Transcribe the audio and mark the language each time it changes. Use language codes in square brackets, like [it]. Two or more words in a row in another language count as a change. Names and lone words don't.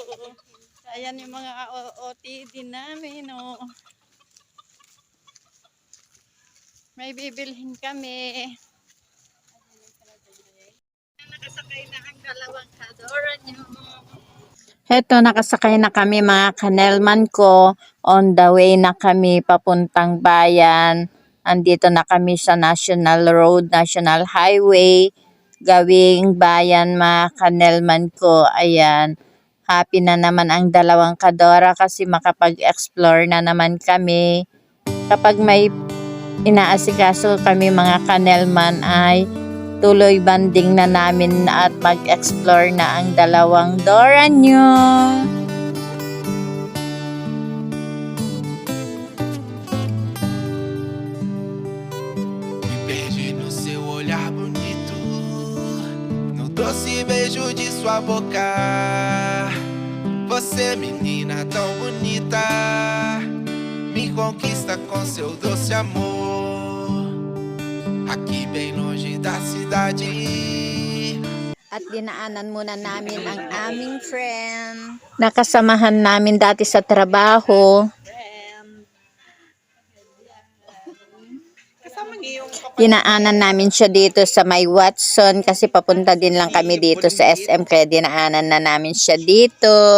[tl] Ayan yung mga OOTD namin, oh. May bibilhin kami. Nakasakay na ang dalawang kadora nyo. Heto, nakasakay na kami mga kanelman ko. [en] On the way [tl] na kami papuntang bayan. Andito na kami sa National Road, National Highway. Gawing bayan mga kanelman ko. Ayan. Happy na naman ang dalawang kadora kasi makapag-explore na naman kami. Kapag may inaasikaso kami mga kanelman ay tuloy banding na namin at mag-explore na ang dalawang Dora nyo. [pt] Me perdi no seu olhar bonito, no doce beijo de sua boca. Você, menina tão bonita, me conquista com seu doce amor. Aqui bem longe da cidade. [tl] At dinaanan muna namin ang aming friend. Nakasamahan namin dati sa trabaho. Dinaanan namin siya dito sa may Watson kasi papunta din lang kami dito sa SM kaya dinaanan na namin siya dito.